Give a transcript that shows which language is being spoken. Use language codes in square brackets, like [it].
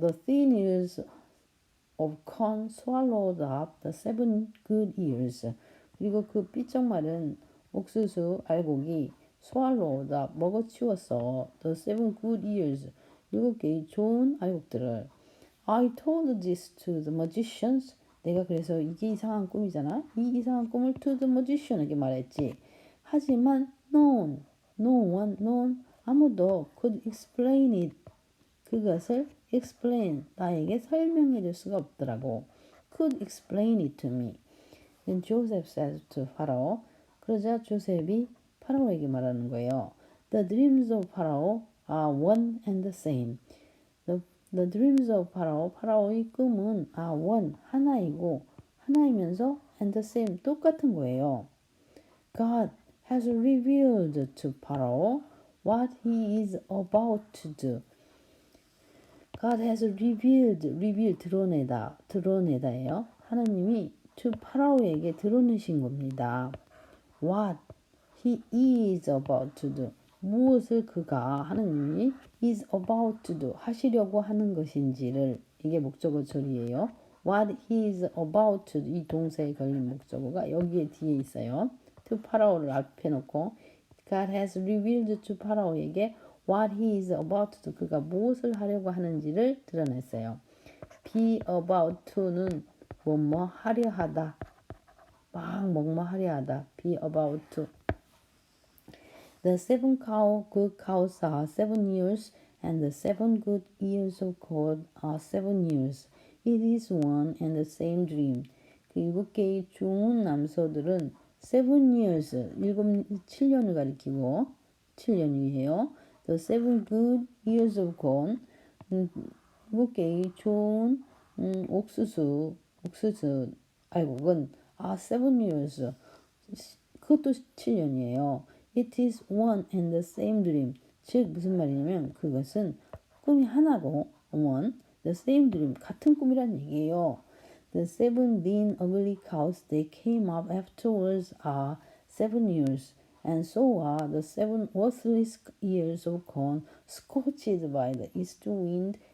[en] The thin ears of corn swallowed up the 7 good ears. [ko] 그리고 그 삐쩍 마른 옥수수 알곡이 [en] swallowed up [ko] 먹어치웠어. [en] The 7 good ears. [ko] 7개의 좋은 알곡들을. [en] I told this to the magicians. [ko] 내가 그래서 이게 이상한 꿈이잖아. 이 이상한 꿈을 [en] to the magician [ko] 에게 말했지. 하지만 [en] no one [ko] 아무도 [en] could explain it. [ko] 그것을 [en] explain [ko] 나에게 설명해 줄 수가 없더라고. [en] Could explain it to me. Then Joseph said to Pharaoh. [ko] 그러자 조셉이 파라오에게 말하는 거예요. [en] The dreams of Pharaoh are one and the same. The dreams of Pharaoh, [ko] 파라오의 꿈은 [en] are one, [ko] 하나이면서 [en] and the same, [ko] 똑같은 거예요. [en] God has revealed to Pharaoh what he is about to do. God has revealed, [ko] 드러내다예요. 하나님이 to 파라오에게 드러내신 겁니다. [en] What he is about to do. [ko] 무엇을 그가 하나님이 [en] is about to do [ko] 하시려고 하는 것인지를 이게 목적어 처리예요. [en] What he is about to do [ko] 이 동사에 걸린 목적어가 여기에 뒤에 있어요. [en] to [ko] 파라오를 앞에 놓고 [en] God has revealed to [ko] 파라오에게 [en] what he is about to do [ko] 그가 무엇을 하려고 하는지를 드러냈어요. [en] be about to는 [ko] 뭐뭐 하려 하다 뭐뭐 하려 하다 [en] be about to The 7 good cows are 7 years, and the 7 good ears of corn are 7 years. It is one and the same dream. [ko] 그 7개의 좋은 암소들은 [en] 7 years, [ko] 7년을 가리키고 7년이에요. [en] The 7 good ears of corn, [ko] 7개의 좋은 옥수수 알곡은 [en] are 7 years. [ko] 그것도 7년이에요. [en] It is one and the same dream. [ko] 즉 무슨 말이냐면 그것은 꿈이 하나고 [en] one, the same dream, [ko] 같은 꿈이란 얘기예요. [en] The 7 lean ugly cows they came up afterwards are 7 years, and so are the 7 worthless ears of corn scorched by the east wind.